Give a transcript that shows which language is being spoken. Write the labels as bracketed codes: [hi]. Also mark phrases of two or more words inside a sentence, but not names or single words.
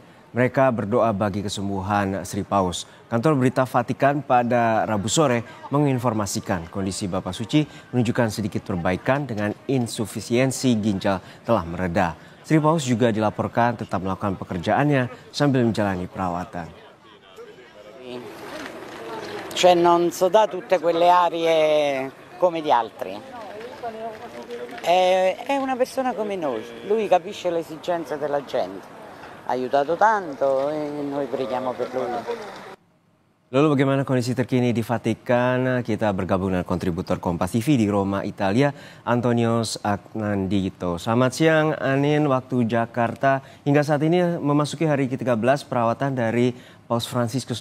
[id] Mereka berdoa bagi kesembuhan Sri Paus. Kantor Berita Vatikan pada Rabu sore menginformasikan kondisi Bapak Suci menunjukkan sedikit perbaikan dengan insufisiensi ginjal telah mereda. Sri Paus juga dilaporkan tetap melakukan pekerjaannya sambil menjalani perawatan. [it] Cioè non so da tutte quelle aree come gli altri. È una persona come noi, lui capisce le esigenze della gente. Ha aiutato tanto e noi preghiamo per lui. [id] Lalu bagaimana kondisi terkini di Vatikan? Kita bergabung dengan kontributor Kompas TV di Roma, Italia, Antonius Agnandito. Selamat siang, Anin, waktu Jakarta. Hingga saat ini memasuki hari ke-13 perawatan dari Paus Fransiskus.